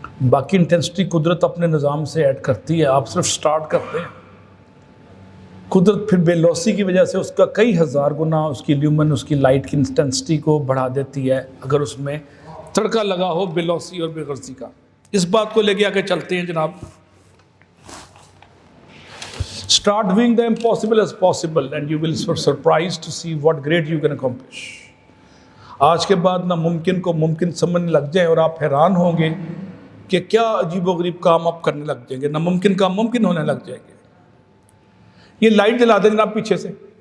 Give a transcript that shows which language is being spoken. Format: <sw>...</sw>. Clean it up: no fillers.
<ur>باقی انٹینسٹی قدرت اپنے نظام سے ایڈ کرتی ہے، آپ صرف سٹارٹ کرتے ہیں. قدرت پھر بے لوثی کی وجہ سے اس کا کئی ہزار گنا اس کی لیومن، اس کی لائٹ کی انٹینسٹی کو بڑھا دیتی ہے، اگر اس میں تڑکا لگا ہو بے لوثی اور بے غرضی کا. اس بات کو لے کے آگے چلتے ہیں جناب.</ur> <en>Start doing the impossible as possible and you will be surprised to see what great you can accomplish.</en> <ur>آج کے بعد ناممکن کو ممکن سمجھنے لگ جائیں اور آپ حیران ہوں گے کہ کیا عجیب و غریب کام آپ کرنے لگ جائیں گے، ناممکن کام ممکن ہونے لگ جائیں گے. یہ لائٹ جلا دیں جناب پیچھے سے.</ur>